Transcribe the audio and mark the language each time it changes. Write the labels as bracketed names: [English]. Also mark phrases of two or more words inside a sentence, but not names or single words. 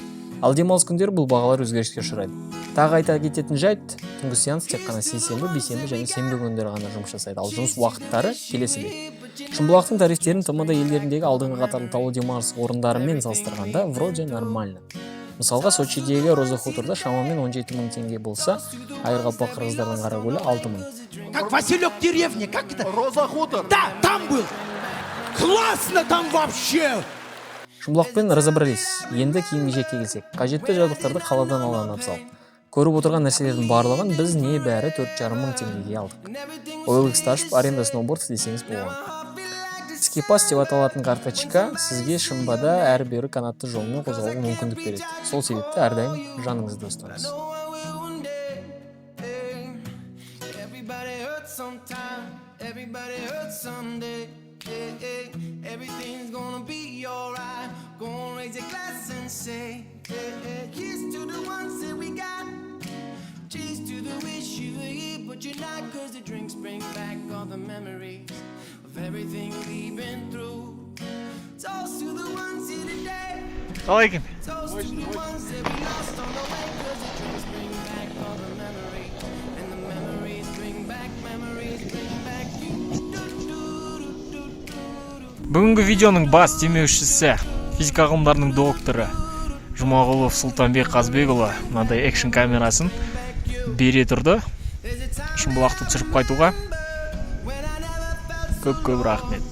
[Kazakh] Ал демалыс күндері бұл бағалар өзгеріске ұшырайды. Тағы айта кететін жайт, түнгі сеанс тек қана сейсенбі, бейсенбі және сенбі күндері ғана жұмыс жасайды. Ал жұмыс уақыттары келесідей. Шымбұлақтың тарифтерін ТМД елдеріндегі алдыңғы қатарлы таулы демалыс орындарымен салыстырғанда [Russian] вроде нормально. [Kazakh] Мысалға, Сочидегі Роза Хуторда шамамен 17 000 теңге болса, Айырғалпақ қырғыздардың Қаракөлі 6 000. [Russian] Как Василек деревня, как это? Роза Хутор. Да, там был. Классно там вообще. Шымбұлақпен разобрались. [Kazakh] Енді кейінгі жекке келсек. Қажетті жабдықтарды қаладан алған абзал. Көріп отырған нәрселердің барлығын біз не бәрі 4,5 мың теңгеге алдық. OLX-ті ашып аренда сноуборд десеңіз болған. Скипас деп аталатын карточка сізге Шымбада әрі-бері канатты жолмен қозғалуға мүмкіндік береді. Сол себепті әрдайым жаныңызда ұстаңыз. [English] Everything's gonna be alright. Go and raise your glass and say, here's to the ones that we got. Cheers to the wish you were here, but you're not. Cause the drinks bring back all the memories of everything we've been through. Toast to the ones here today. Алайкум. Toast to the ones that we lost on the way. Cause the drinks bring back all the memories. And the memories bring back you. [Kazakh] Бүгінгі видеоның бас демеушісі физика ғылымдарының докторы Жұмағұлов Сұлтанбек Қазбекұлы мынадай экшн камерасын бере тұрды. Шымбұлақты түсіріп қайтуға көп рахмет.